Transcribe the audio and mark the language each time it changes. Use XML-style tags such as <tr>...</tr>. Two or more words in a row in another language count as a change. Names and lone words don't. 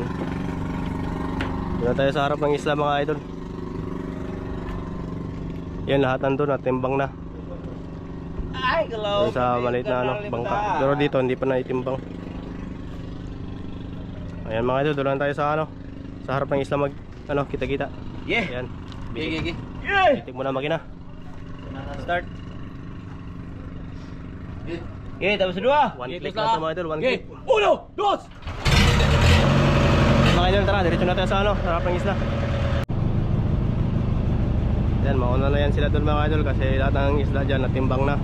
<tl>Doon na tayo sa harap ng isla mga idol. Yan, lahat nandun at timbang na. Ay, Doon sa maliit na ano, bangka. Pero dito hindi pa naitimbang. Ayan mga idol, doon lang tayo sa ano, sa harap ng isla mag ano, kita-kita. Yeah. Yan. Gigi. Titik mo na makina. Start. Okay, tapos dua.</tl> <en>One click</en> <tl>na ito mga idol, one click. Uno, dos. Mga idol, tara, diretso na tayo sa ano, sa harap ng isla. Yan, mauna na yan sila doon mga idol kasi lahat ng isla dyan natimbang na.</tl>